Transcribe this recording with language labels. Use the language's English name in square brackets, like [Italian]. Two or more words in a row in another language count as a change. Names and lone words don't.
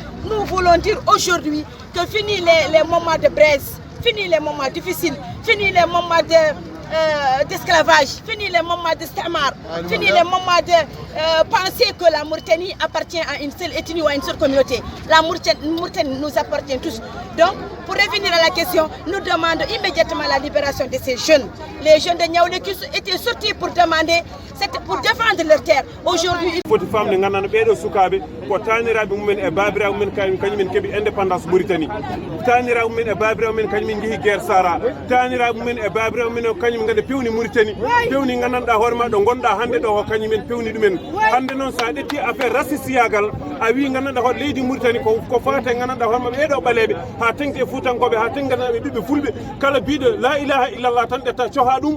[French] Nous voulons dire aujourd'hui que fini les moments de braise, fini les moments difficiles, fini les moments d'esclavage, fini les moments de stamar, fini les moments de penser que la Mauritanie appartient à une seule ethnie ou à une seule communauté. La Mauritanie nous appartient tous. Donc, pour revenir à la question, nous demandons immédiatement la libération de ces jeunes. Les jeunes de Ngaoulé qui étaient sortis pour demander, pour défendre leur terre. Aujourd'hui, il faut que les femmes [Fula] ko taniraɓe mumen e babiraɓe mumen kañumen keeɓi indépendance Mauritanie taniraɓe mumen e babiraɓe mumen kañumen jeehi guerre sara taniraɓe mumen e babiraɓe mumen kañum ganda pewni Mauritanie pewni gandanɗa hoore ma ɗo gonɗa hande ɗo ko kañumen pewni ɗumen hande noon sa ɗetti affaire racistiyagal a wi gandanɗa hoɗo leydi Mauritanie ko fate gandanɗa hoore maɓe ɓeɗo ɓaleɓe ha tenke futankoɓe ha tengganaɓe ɓiɓɓe fulɓe kala biɗo [Arabic] لا إله إلا الله [Fula] tan ɗetta coha ɗum